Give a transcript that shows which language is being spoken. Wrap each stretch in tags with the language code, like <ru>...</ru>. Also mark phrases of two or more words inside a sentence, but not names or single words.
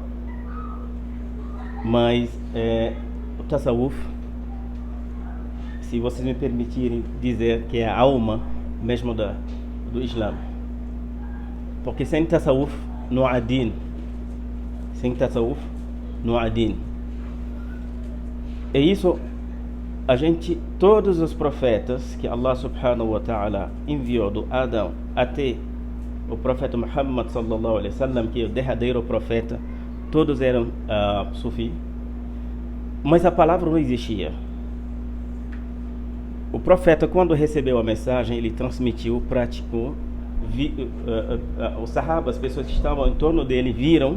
<pt>Mas o tasawuf, se vocês me permitirem dizer, que é a alma mesmo do Islã. Porque sem tasawuf não há din. Sem tasawuf não há din. E isso, todos os profetas que Allah</pt> <ar>سبحانه وتعالى</ar> <pt>enviou do Adão até o profeta Muhammad</pt> <ar>صلى الله عليه وسلم,</ar> <pt>que é o derradeiro profeta, todos eram sufi. Mas a palavra não existia. O profeta, quando recebeu a mensagem, ele transmitiu, praticou. Os sahabas, as pessoas que estavam em torno dele, viram.</pt>